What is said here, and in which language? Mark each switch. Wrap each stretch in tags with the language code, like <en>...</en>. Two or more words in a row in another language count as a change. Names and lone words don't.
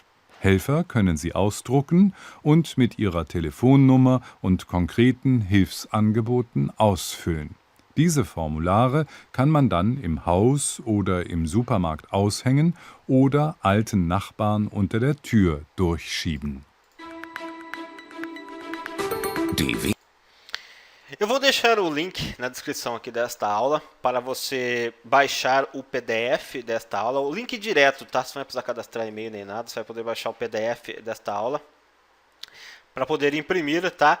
<de>Helfer können sie ausdrucken und mit ihrer Telefonnummer und konkreten Hilfsangeboten ausfüllen. Diese Formulare kann man dann im Haus oder im Supermarkt aushängen oder alten Nachbarn unter der Tür durchschieben.</de> <pt>Eu vou deixar o link na descrição aqui desta aula para você baixar o PDF desta aula. O link direto, tá? Você não vai precisar cadastrar e-mail nem nada, você vai poder baixar o PDF desta aula para poder imprimir, tá?</pt>